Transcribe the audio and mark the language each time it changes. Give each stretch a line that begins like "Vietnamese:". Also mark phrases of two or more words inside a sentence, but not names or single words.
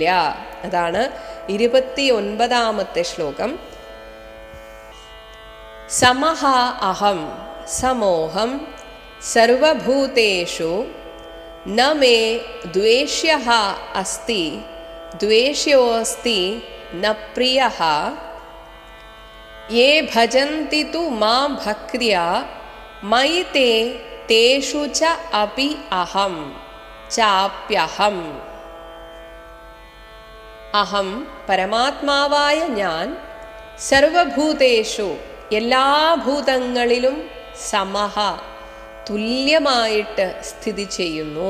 Malayalam: അതാണ് 29ാമത്തെ ശ്ലോകം.
Sanskrit: സമഹ അഹം സമോഹം സർവഭൂതേഷു ന മേ ദ്വേഷ്യഃ അസ്തി ദ്വേഷ്യോസ്തി ന പ്രിയഃ യേ ഭജന്തി തു മാം ഭക്ത്യാ മയി തേ തേഷു ച അപി അഹം ചാപ്യഹം.
Malayalam: അഹം പരമാത്മാവായ ഞാൻ സർവഭൂതേഷു എല്ലാ ഭൂതങ്ങളിലും സമഹ തുല്യമായിട്ട് സ്ഥിതി ചെയ്യുന്നു.